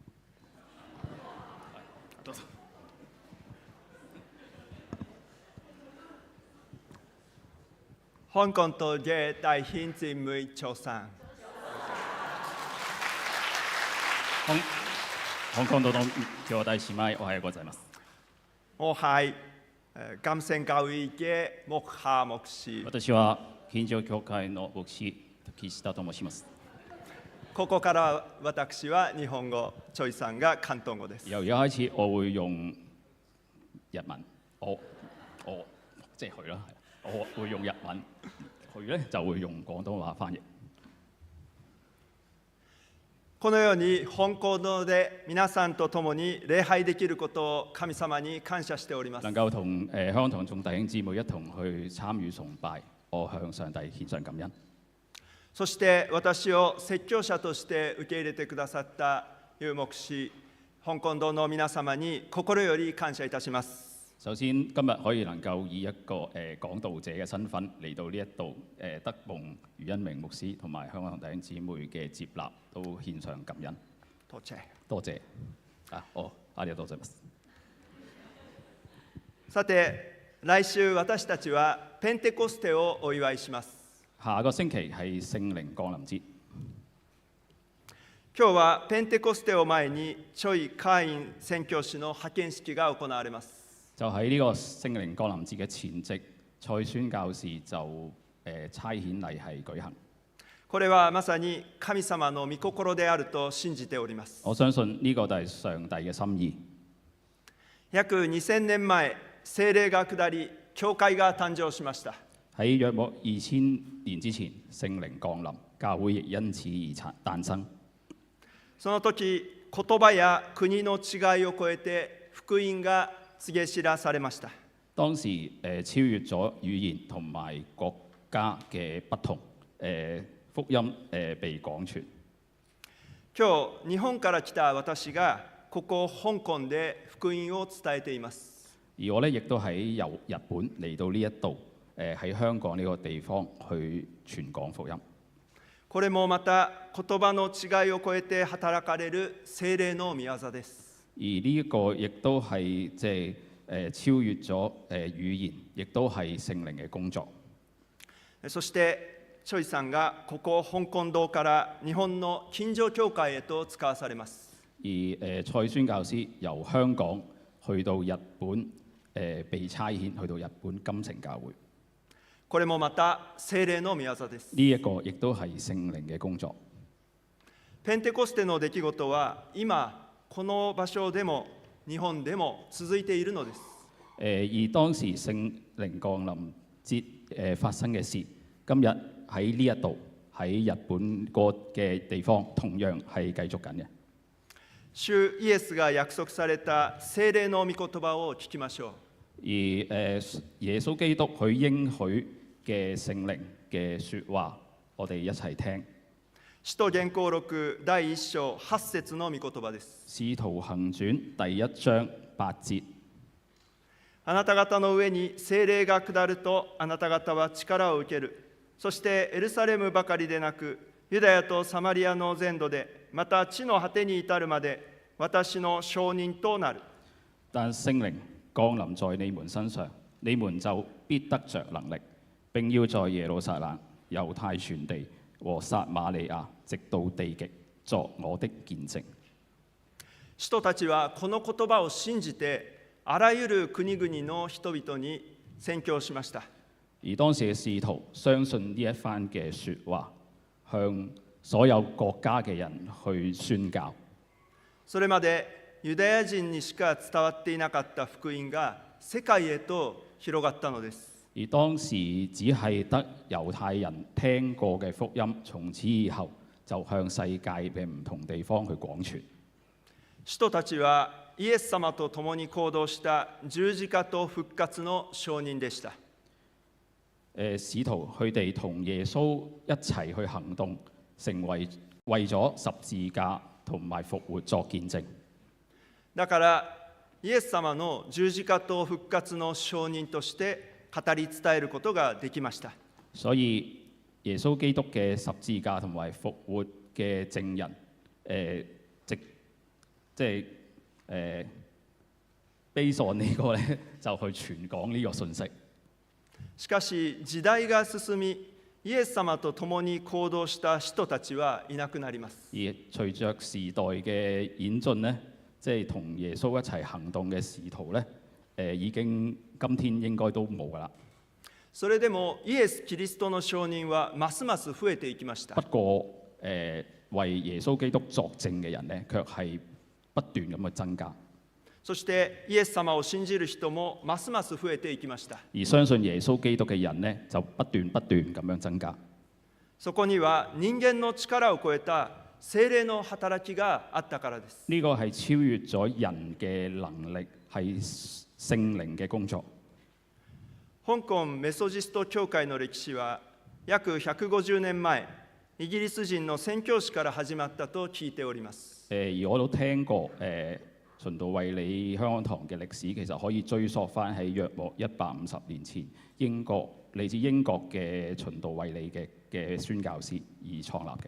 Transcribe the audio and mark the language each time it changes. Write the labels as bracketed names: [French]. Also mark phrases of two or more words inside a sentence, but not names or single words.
[Cantonese] 香港島嘅弟兄姊妹早晨。 [Japanese] 香港島の兄弟姉妹おはようございます。 [Cantonese] 我係金城教會嘅牧下牧師。 [Japanese] 私は近所教會の牧師岸田と申します。ここから私は日本語、チョイさんが広東語です。 [Cantonese] 由而家開始，我會用日文，我即係佢啦，我會用日文，佢咧就會用廣東話翻譯。 [Japanese] このように香港島で皆さんと共に礼拝できることを神様に感謝しております。 [Cantonese] 能夠同香港堂眾弟兄姊妹一同去參與崇拜，我向上帝獻上感恩。 [Japanese] そして私を説教者として受け入れてくださった遊牧師、香港島の皆様に心より感謝いたします。 [Cantonese] 首先，今日可以能夠以一個講道者嘅身份嚟到呢一度，得蒙余恩明牧師同埋香港弟兄姊妹嘅接納，都獻上感恩。多謝。多謝。 [Japanese] ありがとうございます。さて、来週私たちはペンテコステをお祝いします。 [Cantonese] 下個星期係聖靈降臨節。 [Japanese] 今日はペンテコステを前にチョイ・カーイン宣教師の派遣式が行われます。 [Cantonese] 就喺呢個聖靈降臨節嘅前夕，蔡宣教士就差遣禮係舉行。 [Japanese] これはまさに神様の御心であると信じております。 [Cantonese] 我相信呢個就係上帝嘅心意。 [Japanese] 約2000年前、聖霊が下り、教會が誕生しました。 [Cantonese] 喺約莫2000年之前，聖靈降臨，教會亦因此而誕生。 [Japanese] その時、言葉や国の違いを超えて福音が告げ知らされました。 [Cantonese] 當時超越咗語言同埋國家嘅不同，福音被廣傳。 [Japanese] 今日、日本から来た私がここ香港で福音を伝えています。 [Cantonese] 而我咧亦都喺由日本嚟到呢一度，喺香港呢個地方去傳講福音。 [Japanese] これもまた言葉の違いを超えて働かれる聖霊の御業です。 [Cantonese] 而呢一個亦都係即係超越咗語言，亦都係聖靈嘅工作。 [Japanese] そしてチョイさんがここ香港島から日本の近所教会へと使わされます。 [Cantonese] 而蔡宣教師由香港去到日本，被差遣去到日本金城教會。 [Japanese] これもまた聖霊の御業です。 [Cantonese] 呢一個亦都係聖靈嘅工作。 [Japanese] ペンテコステの出来事は今この場所でも日本でも続いているのです。 [Cantonese] 而當時聖靈降臨節發生嘅事，今日喺呢一度喺日本個嘅地方，同樣係繼續緊嘅。 [Japanese] 主イエスが約束された聖霊の御言葉を聞きましょう。 [Cantonese] 而耶穌基督佢應許嘅聖靈嘅説話，我哋一齊聽。 [Japanese] 使徒言行錄第1章8節の御言葉です。 [Cantonese] 使徒行傳第1章8節。 [Japanese] あなた方の上に聖霊が下ると、あなた方は力を受ける。そしてエルサレムばかりでなく、ユダヤとサマリアの全土で、また地の果てに至るまで、私の証人となる。 [Cantonese] 但聖靈降臨在你們身上，你們就必得着能力，並要在耶路撒冷、猶太全地和撒瑪利亞直到地極作我的見證。 [Japanese] 使徒たちはこの言葉を信じて、あらゆる国々の人々に宣教しました。 [Cantonese] 而當時嘅使徒相信呢一番嘅説話，向所有國家嘅人去宣教。 [Japanese] それまでユダヤ人にしか伝わっていなかった福音が世界へと広がったのです。 [Cantonese] 而當時只係得猶太人聽過嘅福音，從此以後就向世界嘅唔同地方去廣傳。 [Japanese] 使徒たちはイエス様と共に行動した十字架と復活の証人でした。 [Cantonese] 使徒佢哋同耶穌一齊去行動，成為為咗十字架同埋復活作見證。 [Japanese] だからイエス様の十字架と復活の証人として語り伝えることができました。 [Cantonese] 所以耶穌基督嘅十字架同埋復活嘅證人，即係 [English] based on [Cantonese] 呢個咧，就去傳講呢個信息。 [Japanese] しかし時代が進み、イエス様と共に行動した使徒たちはいなくなります。 [Cantonese] 而隨着時代嘅演進咧，即係同耶穌一齊行動嘅使徒咧，已經今天應該都冇㗎啦。 [Japanese] それでもイエス・キリストの証人はますます増えていきました。 [Cantonese] 不過為耶穌基督作證嘅人咧，卻係不斷咁去增加。 [Japanese] そしてイエス様を信じる人もますます増えていきました。 [Cantonese] 而相信耶穌基督嘅人咧，就不斷咁樣增加。 [Japanese] そこには人間の力を超えた聖霊の働きがあったからです。 [Cantonese] 呢個係超越咗人嘅能力，係聖靈嘅工作。 [Japanese] 香港メソジスト教會の歴史は約150年前、イギリス人の宣教師から始まったと聞いております。 [Cantonese] 而我都聽過循道衛理香港堂嘅歷史，其實可以追溯翻喺約莫150年前嚟自英國嘅循道衛理嘅宣教師而創立嘅。